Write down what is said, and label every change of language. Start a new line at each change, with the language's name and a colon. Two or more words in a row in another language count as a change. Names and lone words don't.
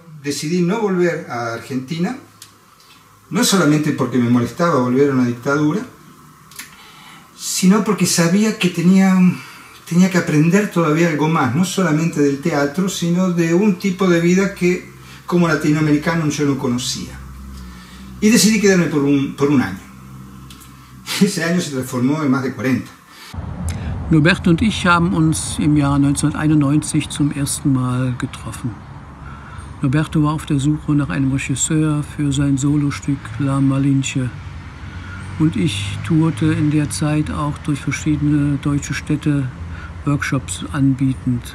Spanish: Decidí no volver a Argentina, no solamente porque me molestaba volver a una dictadura, sino porque sabía que tenía que aprender todavía algo más, no solamente del teatro, sino de un tipo de vida que como latinoamericano yo no conocía. Y decidí quedarme por un año. Ese año se transformó en más de 40.
German: Norberto und ich haben uns im Jahr 1991 zum ersten Mal getroffen. Norberto war auf der Suche nach einem Regisseur für sein Solostück La Malinche. Und ich tourte in der Zeit auch durch verschiedene deutsche Städte, Workshops anbietend.